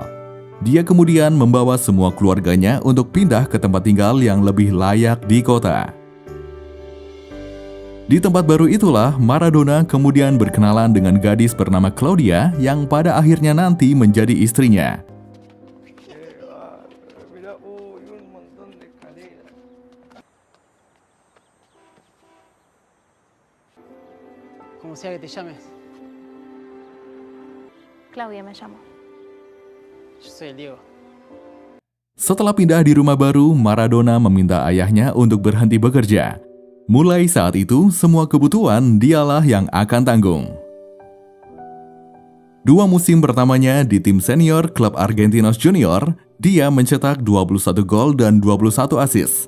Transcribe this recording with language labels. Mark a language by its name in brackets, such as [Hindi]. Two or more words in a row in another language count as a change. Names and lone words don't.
[Indonesian] Dia kemudian membawa semua keluarganya untuk pindah ke tempat tinggal yang lebih layak di kota. Di tempat baru itulah Maradona kemudian berkenalan dengan gadis bernama Claudia yang pada akhirnya nanti menjadi istrinya. [Spanish] Como sea que te llames. Claudia me llamo. Yo soy el Diego. [Indonesian] Setelah pindah di rumah baru, Maradona meminta ayahnya untuk berhenti bekerja. Mulai saat itu, semua kebutuhan dialah yang akan tanggung. 2 musim pertamanya di tim senior klub Argentinos Junior, dia mencetak 21 gol dan 21 assist.